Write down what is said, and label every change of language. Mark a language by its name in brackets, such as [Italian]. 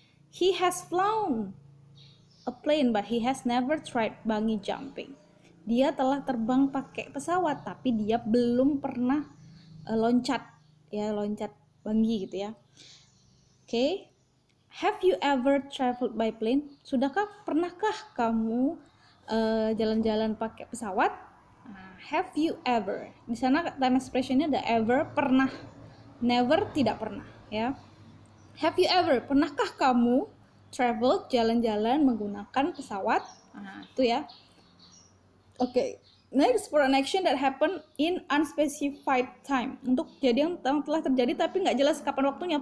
[English] He has flown a plane but he has never tried bungee jumping. [Indonesian] Dia telah terbang pakai pesawat tapi dia belum pernah loncat bungee gitu ya. Oke. [English] Have you ever traveled by plane? [Indonesian] Pernahkah kamu jalan-jalan pakai pesawat? [English] Have you ever? [Indonesian] Di sana time expressionnya ada ever, pernah. Never, tidak pernah ya. [English] Have you ever? [Indonesian] Pernahkah kamu travel, jalan-jalan menggunakan pesawat? Nah, itu ya. Oke. [English] Next, for an action that happen in unspecified time. [Indonesian] Untuk kejadian yang telah terjadi tapi nggak jelas kapan waktunya.